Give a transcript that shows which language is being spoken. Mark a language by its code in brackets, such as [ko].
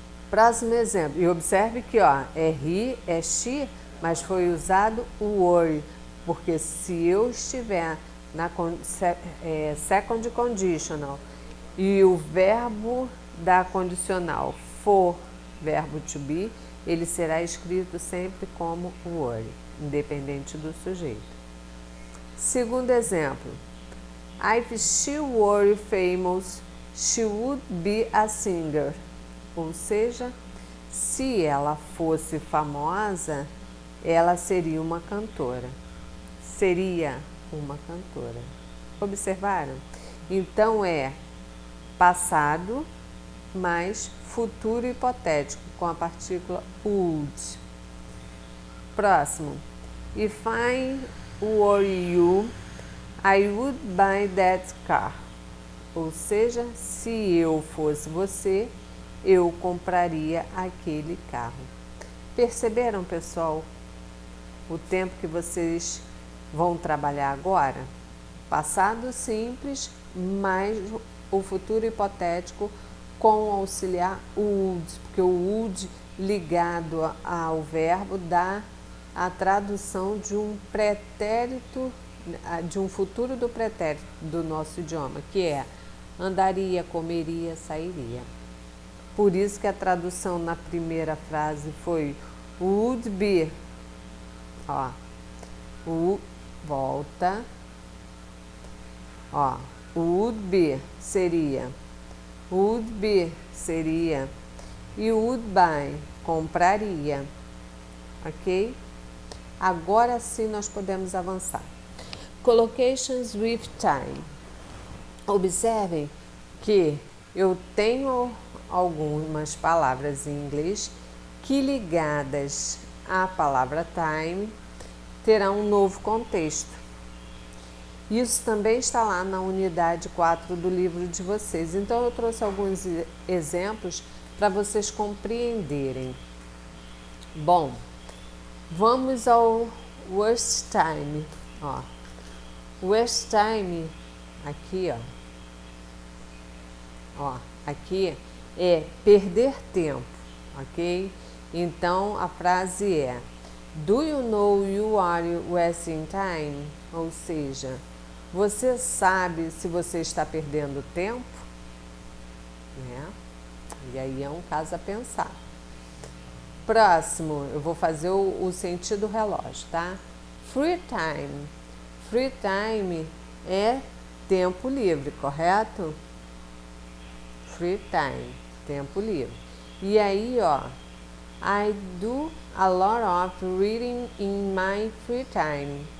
[pt] Próximo exemplo, e observe que, ó, é he, é she, mas foi usado o were, porque se eu estiver na second conditional e o verbo da condicional for verbo to be, ele será escrito sempre como were, independente do sujeito. Segundo exemplo, [en] if she were famous, she would be a singer. [pt] Ou seja, Se ela fosse famosa, ela seria uma cantora. Seria uma cantora. Observaram? Então é passado mais futuro hipotético com a partícula would. Próximo. [en] If I were you, I would buy that car. [pt] Ou seja, se eu fosse você, eu compraria aquele carro. Perceberam, pessoal, o tempo que vocês vão trabalhar agora? Passado simples, mais o futuro hipotético com o auxiliar would, porque o would ligado ao verbo dá a tradução de um pretérito, de um futuro do pretérito do nosso idioma, que é andaria, comeria, sairia. Por isso que a tradução na primeira frase foi would be. Ó, volta. Ó, would be seria. Would be seria. E would buy, compraria. Ok? Agora sim nós podemos avançar. [en] Collocations with time. [pt] Observem que eu tenho algumas palavras em inglês que ligadas à palavra time terão um novo contexto. Isso também está lá na unidade 4 do livro de vocês. Então eu trouxe alguns exemplos para vocês compreenderem. Bom, vamos ao worst time. Ó, worst time, aqui, ó, aqui é perder tempo, ok? Então a frase é: [en] do you know you are wasting time? [pt] Ou seja, você sabe se você está perdendo tempo? Né? E aí é um caso a pensar. Próximo, eu vou fazer o sentido relógio, tá? Free time. Free time é tempo livre, correto? Free time, tempo livre. E aí, ó, [en] I do a lot of reading in my free time.